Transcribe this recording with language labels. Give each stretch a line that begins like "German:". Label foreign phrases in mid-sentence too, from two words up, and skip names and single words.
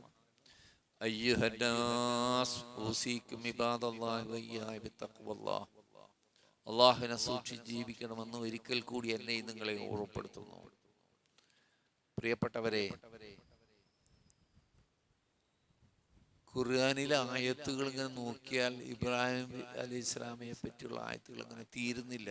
Arabic: أيها الناس أوصيكم عباد الله وإياي بتقوى الله.
Malayalam: അള്ളാഹുവിനെ സൂക്ഷിച്ച് ജീവിക്കണമെന്ന് ഒരിക്കൽ കൂടി എന്നെയും നിങ്ങളെ ഓർമ്മപ്പെടുത്തുന്നു. പ്രിയപ്പെട്ടവരെ, ഖുർആനിലെ ആയത്തുകൾ ഇങ്ങനെ നോക്കിയാൽ ഇബ്രാഹിം അലൈഹി ഇസ്ലാമിയെ പറ്റിയുള്ള ആയത്തുകൾ ഇങ്ങനെ തീരുന്നില്ല.